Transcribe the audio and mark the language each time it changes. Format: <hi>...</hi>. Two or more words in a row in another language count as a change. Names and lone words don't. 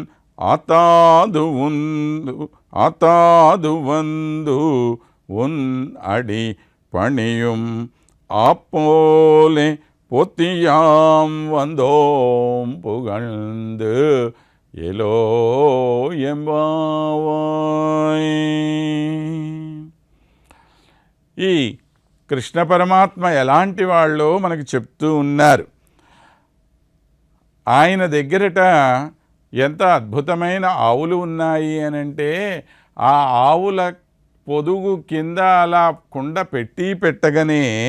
<ta>ஆத்தாது வந்து உன் அடி பணியும் ஆப்போலே பொத்தியாம் வந்தோம் புகழ்ந்து எலோ எம்பாவாய்.</ta> <te>ఈ కృష్ణ పరమాత్మ ఎలాంటి వాళ్ళో మనకు చెప్తూ ఉన్నారు. ఆయన దగ్గరట ఎంత అద్భుతమైన ఆవులు ఉన్నాయి అనంటే, ఆ ఆవుల పొదుగు కింద అలా కుండ పెట్టగానే</te>